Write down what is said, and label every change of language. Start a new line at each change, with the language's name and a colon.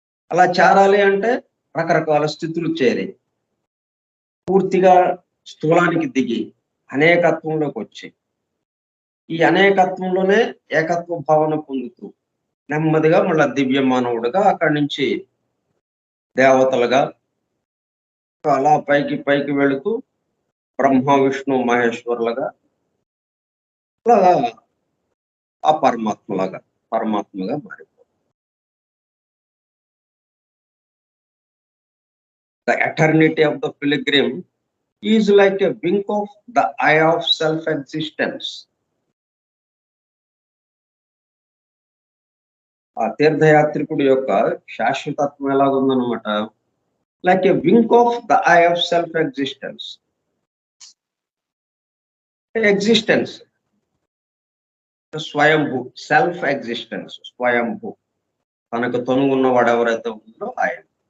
Telugu: అలా చేరాలి అంటే రకరకాల స్థితులు చేరి పూర్తిగా స్థూలానికి దిగి అనేకత్వంలోకి వచ్చి ఈ అనేకత్వంలోనే ఏకత్వ భావన పొందుతూ నెమ్మదిగా మళ్ళీ దివ్య మానవుడుగా అక్కడి నుంచి దేవతలుగా అలా పైకి వెళుతూ బ్రహ్మ విష్ణు మహేశ్వరులుగా అలా ఆ పరమాత్మగా మారిపోతుంది.
English: The eternity of the pilgrim is like a wink of the eye of self-existence.
Telugu: ఆ తీర్థయాత్రికుడి యొక్క శాశ్వతత్వం ఎలాగుందనమాట,
English: Like a wink of the eye of self existence.
Telugu: Existence Swayambhu,
English: self existence,
Telugu: స్వయంభూ, తనకు తను ఉన్నవాడు ఎవరైతే ఉన్నాడో ఆయన.